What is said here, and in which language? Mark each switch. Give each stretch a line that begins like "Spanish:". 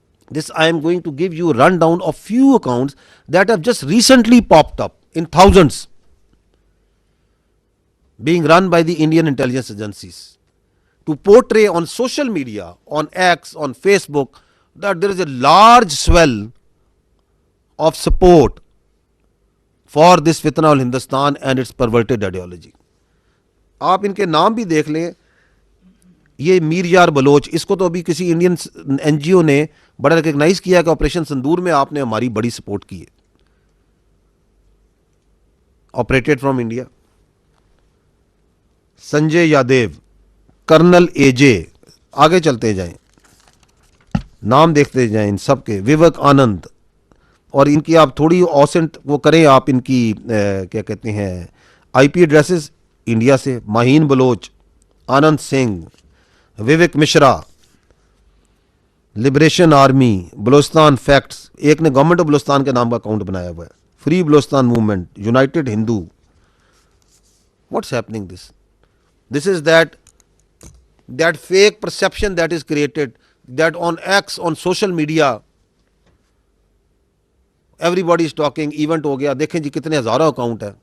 English: This I am going to give you a rundown of few accounts that have just recently popped up in thousands, being run by the Indian intelligence agencies to portray on social media, on X, on Facebook, that there is a large swell of support for this Fitna al Hindustan and its perverted ideology.
Urdu: آپ ان کے نام بھی دیکھ لیں. یہ میر یار بلوچ, اس کو تو ابھی کسی انڈین این جی او نے بڑا ریکگنائز کیا کہ آپریشن سندور میں آپ نے ہماری بڑی سپورٹ کی ہے.
English: Operated from India.
Urdu: Sanjay Yadav, colonel اے جے, آگے چلتے جائیں, نام دیکھتے جائیں ان سب کے. ووک آنند, اور ان کی آپ تھوڑی اوسنٹ وہ کریں, آپ ان کی کیا کہتے ہیں آئی پی ایڈریسز انڈیا سے. ماہین بلوچ, آنند Singh, Vivek Mishra, liberation army, Balochistan facts, ایک نے گورنمنٹ آف بلوچستان کے نام کا اکاؤنٹ بنایا ہوا ہے, free Balochistan movement, United Hindu.
English: What's happening this? This is that fake perception that is created, that on X, on social media everybody is talking, event ہو گیا, دیکھیں جی کتنے ہزاروں account ہے.